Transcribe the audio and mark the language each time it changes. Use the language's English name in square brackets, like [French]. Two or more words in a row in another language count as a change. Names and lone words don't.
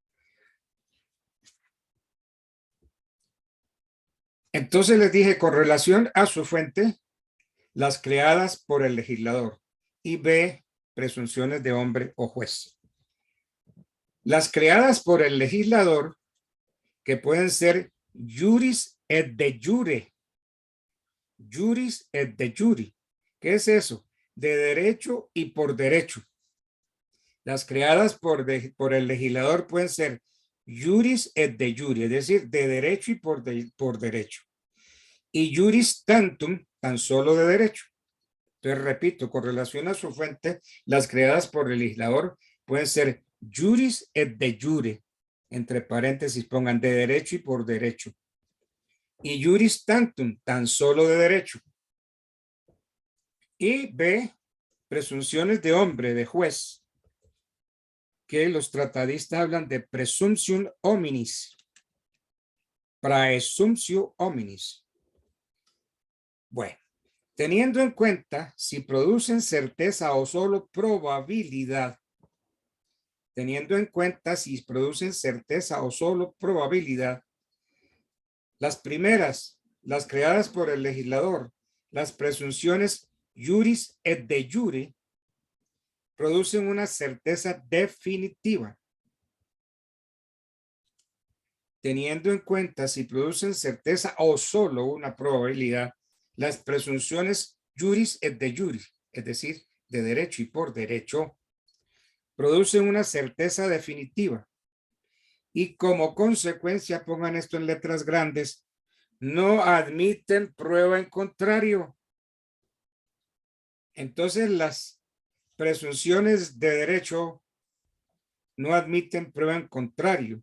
[Spanish] Entonces les dije con relación a su fuente, las creadas por el legislador y B, presunciones de hombre o juez. Las creadas por el legislador, que pueden ser [Latin] juris et de jure. Juris et de jure. [Spanish] ¿Qué es eso? De derecho y por derecho. Las creadas por el legislador pueden ser [Latin] juris et de jure, [Spanish] es decir, de derecho y por derecho. [Latin] Y juris tantum, [Spanish] tan solo de derecho. Entonces, repito, con relación a su fuente, las creadas por el legislador pueden ser [Latin] juris et de jure, [Spanish] entre paréntesis pongan de derecho y por derecho. [Latin] Y juris tantum, [Spanish] tan solo de derecho. Y B, presunciones de hombre, de juez, que los tratadistas hablan de [Latin] presumption hominis, praesumptio hominis. [Spanish] Bueno, teniendo en cuenta si producen certeza o solo probabilidad, teniendo en cuenta si producen certeza o solo probabilidad, las primeras, las creadas por el legislador, las presunciones [Latin] juris et de jure, [Spanish] producen una certeza definitiva. Teniendo en cuenta si producen certeza o solo una probabilidad, las presunciones [Latin] juris et de jure, [Spanish] es decir, de derecho y por derecho, producen una certeza definitiva. Y como consecuencia, pongan esto en letras grandes, no admiten prueba en contrario. Entonces, las presunciones de derecho no admiten prueba en contrario.